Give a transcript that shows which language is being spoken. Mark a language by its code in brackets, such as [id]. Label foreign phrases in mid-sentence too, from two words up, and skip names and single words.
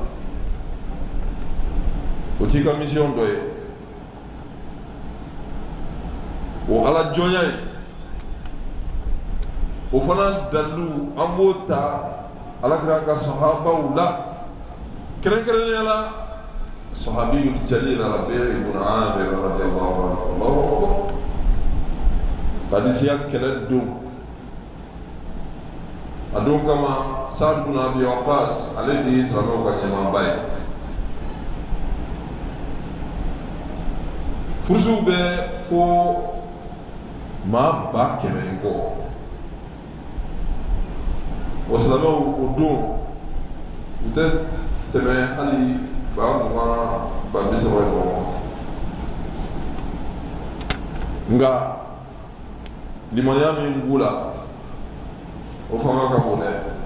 [bm] o t'i ka mission dɔ ye o Ala jɔnya ye o fana dalilu an b'o ta Alakira ka sahabaw la kɛrɛnkɛrɛnnenya la [ar] الصحابي الجليل [bm] Rabi' ibn Amir [ar] رضي الله عنه [bm] hadisiya kɛlɛ don a don kama Sa'd ibn Abi Waqqas ale de ye silamɛw ka ɲɛmaaba ye furusiw bɛ fo maa 100,000 kɔ wa silamɛw o don u tɛ tɛmɛ hali 20,000 30,000 ɲɔgɔn nka limaniya min b'u la o fanga ka bon dɛ